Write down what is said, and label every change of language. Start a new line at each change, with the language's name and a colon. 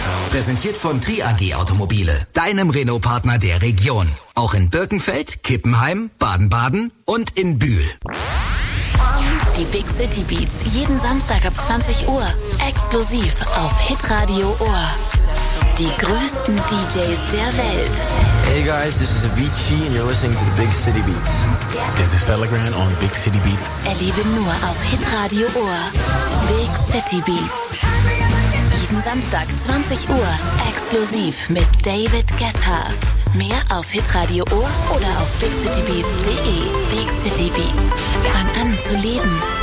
German: Präsentiert von TriAG Automobile, deinem Renault-Partner der Region. Auch in Birkenfeld, Kippenheim, Baden-Baden und in Bühl. Die Big City Beats jeden Samstag ab 20 Uhr. Exklusiv auf Hitradio Ohr. Die größten DJs der Welt.
English: Hey guys, this is Avicii and you're listening to the Big City Beats. This is Pellegrin on Big City Beats.
German: Erlebe nur auf Hitradio Ohr. Big City Beats. Samstag, 20 Uhr, exklusiv mit David Guetta. Mehr auf Hitradio Ohr oder auf bigcitybeats.de. Big City Beats. Fang an zu leben.